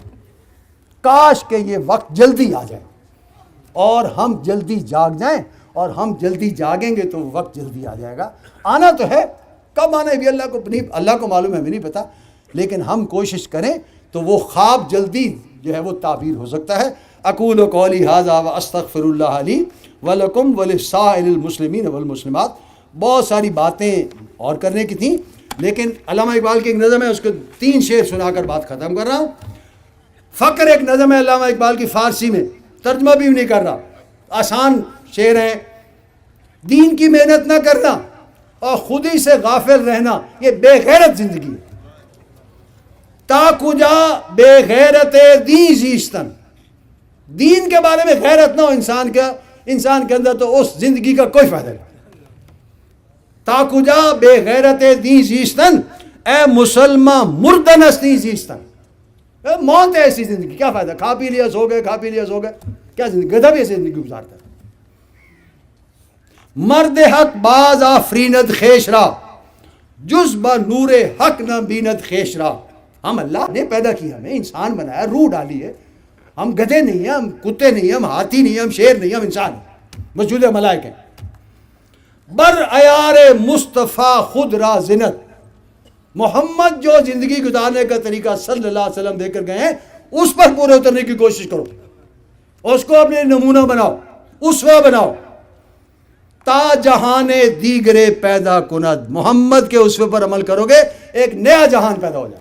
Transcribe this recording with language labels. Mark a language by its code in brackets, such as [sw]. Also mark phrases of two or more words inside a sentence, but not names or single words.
[ur] کاش کہ یہ وقت جلدی آ جائے اور ہم جلدی جاگ جائیں، اور ہم جلدی جاگیں گے تو وقت جلدی آ جائے گا. آنا تو ہے، کب آنا ہے بھی اللہ کو معلوم ہے، ہمیں نہیں پتا، لیکن ہم کوشش کریں تو وہ خواب جلدی جو ہے وہ تعبیر ہو سکتا ہے. [ar] اقول قولی ھذا واستغفر اللہ لی ولکم ولسائر المسلمین والمسلمات. [ur] بہت ساری باتیں اور کرنے کی تھیں، لیکن علامہ اقبال کی ایک نظم ہے، اس کو 3 شعر سنا کر بات ختم کر رہا ہوں. فقر ایک نظم ہے علامہ اقبال کی فارسی میں، ترجمہ بھی نہیں کر رہا، آسان شعر ہیں. دین کی محنت نہ کرنا اور خودی سے غافل رہنا یہ بے غیرت زندگی ہے. [fa] تا کجا بے غیرت دین زیستن، [ur] دین کے بارے میں غیرت نہ ہو انسان کے اندر تو اس زندگی کا کوئی فائدہ نہیں. [fa] تا کجا بے غیرت دین زیستن، اے مسلمان مردن است دین زیستن. [ur] موت ہے ایسی زندگی، کیا فائدہ؟ کھا پی لیا سو گئے، کھا پی لیا سو گئے، کیا زندگی؟ گدھا بھی ایسی زندگی گزارتا ہے. [fa] مرد حق باز آفریند خیش را، جز با نور حق نہ بیند خیش را. [ur] ہم اللہ نے پیدا کیا، ہمیں انسان بنایا، روح ڈالی ہے. ہم گدھے نہیں ہیں، ہم کتے نہیں ہیں، ہم ہاتھی نہیں ہیں، ہم شیر نہیں ہیں، ہم انسان ہیں، وجود ملائک ہیں. [fa] بر عیار مصطفیٰ خود را زنت، [ur] محمد جو زندگی گزارنے کا طریقہ صلی اللہ علیہ وسلم دے کر گئے ہیں اس پر پورے اترنے کی کوشش کرو، اس کو اپنے نمونہ بناؤ، اسوہ بناؤ. [fa] تا جہان دیگرے پیدا کند، [ur] محمد کے اسوے پر عمل کرو گے ایک نیا جہان پیدا ہو جائے.